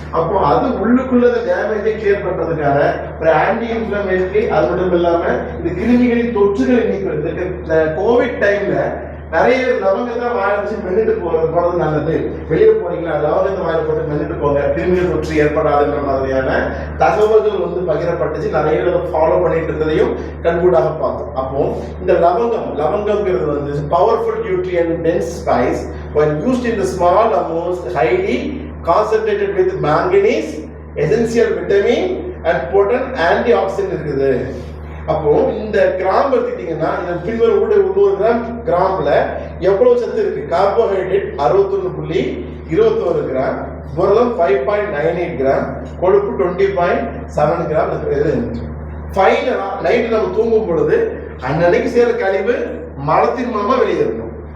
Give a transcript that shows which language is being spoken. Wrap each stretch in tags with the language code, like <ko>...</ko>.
<ta>அப்போ அது உள்ளுக்குள்ள டேமேஜை கிளியர் பண்றதுக்கான ஒரு ஆன்டி இன்ஃப்ளமேட்டரி, அது மட்டும் இல்லாம இந்த கிருமிகளின் தொற்றுகளை நீக்கிறது. இந்த கோவிட் டைம்ல நிறைய லவங்கத்தை வாயில வச்சு மென்னுட்டு போறது நல்லது. வெளியே போறீங்களா லவங்கத்தை வாயில போட்டு மென்னுட்டு போங்க, கிருமிகள் தொற்று ஏற்படாதுன்ற மாதிரியான தகவல்கள் வந்து பகிரப்பட்டுச்சு. நிறைய பேர் ஃபாலோ பண்ணிட்டு இருந்ததையும் கண்கூடாக பார்த்தோம். அப்போ இந்த லவங்கம்ங்கிறது வந்து</ta> <en>Powerful nutrient dense spice when used in the small amounts, highly concentrated with manganese, essential vitamin and potent antioxidant இருக்குது.</en> <ta>அப்போ இந்த கிராம் எடுத்துட்டீங்கன்னா இந்த பின்வரும் 100 கிராம் கிராம்ல எவ்வளவு சத்து இருக்கு? கார்போஹைட்ரேட் 61.21 கிராம், புரதம் 5.98 கிராம், கொழுப்பு 20.7 கிராம் இருக்குது. ஃபைனலா நைட்டு நம்ம தூங்கும் பொழுது அன்னைக்கு சேர கழிவு மலத்தின் மூலமா வெளியேறணும்.</ta>